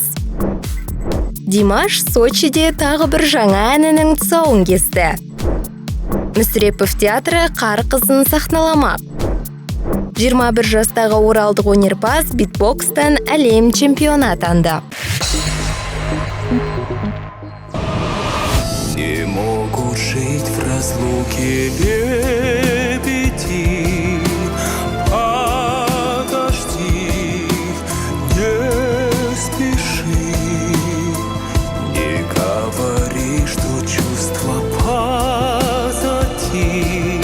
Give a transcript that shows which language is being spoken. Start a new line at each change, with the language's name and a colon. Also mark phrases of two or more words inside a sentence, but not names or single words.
Kazakh: Димаш Сочиде тағы бір жаңа әнінің тұсауын кесті. Мүсірепов театры қар қызын сахналамақ. 21 жастағы оралдық өнерпаз битбокстан әлем чемпионы атанды.
Russian: Не могут жить в разлуке лебеди. Подожди, не спеши, не говори, что чувства позади.